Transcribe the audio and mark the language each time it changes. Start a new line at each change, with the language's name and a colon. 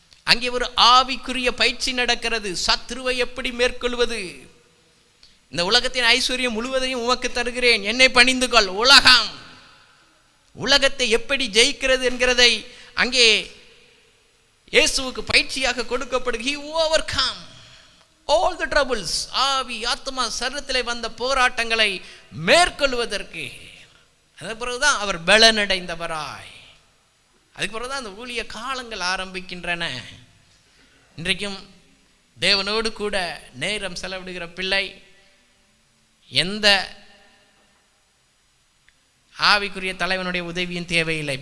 Tamil: அங்கே ஒரு ஆவிக்குரிய பயிற்சி நடக்கிறது. சத்துருவை எப்படி மேற்கொள்வது? இந்த உலகத்தின் ஐஸ்வர்யம் முழுவதையும் உமக்கு தருகிறேன், என்னை பணிந்து கொள். உலகத்தை எப்படி ஜெயிக்கிறது என்கிறதை அங்கே இயேசுவுக்கு பயிற்சியாக கொடுக்கப்படுது.
English: He overcome all the troubles.
Tamil: ஆவி ஆத்மா சரீரத்திலே வந்த போராட்டங்களை மேற்கொள்வதற்கு. அதுக்கு பிறகுதான் அவர் பலனடைந்தவராய், அதுக்கு பிறகுதான் அந்த ஊழிய காலங்கள் ஆரம்பிக்கின்றன. இன்றைக்கும் தேவனோடு கூட நேரம் செலவிடுகிற பிள்ளை எந்த ஆவிக்குரிய தலைவனுடைய உதவியும் தேவையில்லை.